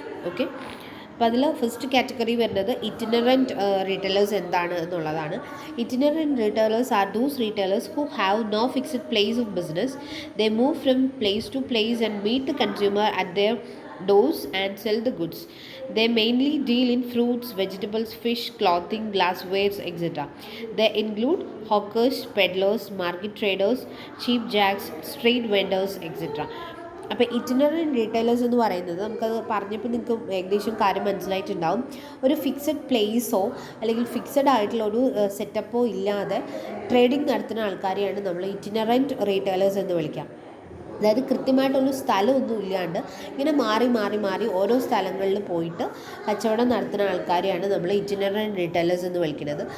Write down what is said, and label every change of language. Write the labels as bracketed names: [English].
[Malayalam] Okay, അപ്പോൾ അതിൽ first category വരുന്നത് ഇറ്റിനറൻറ്റ് റീറ്റെയിലേഴ്സ് എന്താണ് എന്നുള്ളതാണ്. [English] Itinerant retailers are those retailers who have no fixed place of business. They move from place to place and meet the consumer at their doors and sell the goods. They mainly deal in fruits, vegetables, fish, clothing, glassware, etc. They include hawkers, peddlers, market traders, cheap jacks, street vendors, etc. [Malayalam] അപ്പോൾ ഇറ്റിനറൻറ്റ് retailers എന്ന് പറയുന്നത്, നമുക്കത് പറഞ്ഞപ്പോൾ നിങ്ങൾക്ക് ഏകദേശം കാര്യം മനസ്സിലായിട്ടുണ്ടാവും. ഒരു ഫിക്സഡ് പ്ലേസോ അല്ലെങ്കിൽ ഫിക്സഡ് ആയിട്ടുള്ള ഒരു സെറ്റപ്പോ ഇല്ലാതെ ട്രേഡിംഗ് നടത്തുന്ന ആൾക്കാരെയാണ് നമ്മൾ ഇറ്റിനറൻറ്റ് റീറ്റെയിലേഴ്സ് എന്ന് വിളിക്കാം. അതായത് കൃത്യമായിട്ടൊരു സ്ഥലമൊന്നും ഇല്ലാണ്ട് ഇങ്ങനെ മാറി മാറി മാറി ഓരോ സ്ഥലങ്ങളിൽ പോയിട്ട് കച്ചവടം നടത്തുന്ന ആൾക്കാരെയാണ് നമ്മൾ ഇറ്റിനറൻറ്റ് റീറ്റെയിലേഴ്സ് എന്ന് വിളിക്കുന്നത്.